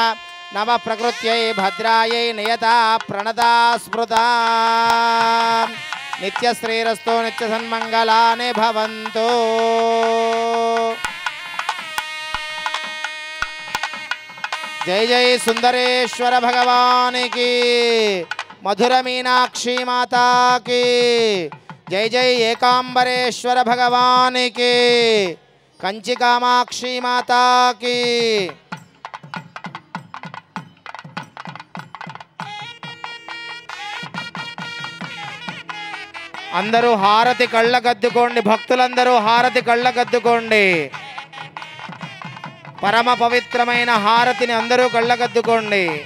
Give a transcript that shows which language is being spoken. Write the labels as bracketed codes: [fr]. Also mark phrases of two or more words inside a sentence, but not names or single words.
[sa] नमः प्रकृत्यै भद्रायै नियता प्रणता स्मृता. नित्यश्रीरस्तु नित्यसन्मङ्गलानि भवन्तु. [hi] जय जय सुंदरेश्वर भगवान की. [te] మధుర మీనాక్షి [hi] माता की जय जय [te] ఏకాంబరేశ్వర భగవానికి కంచి కామాక్షి మాతాకి అందరూ హారతి కళ్ళగద్దుకోండి భక్తులందరూ హారతి కళ్ళగద్దుకోండి పరమ పవిత్రమైన హారతిని అందరూ కళ్ళగద్దుకోండి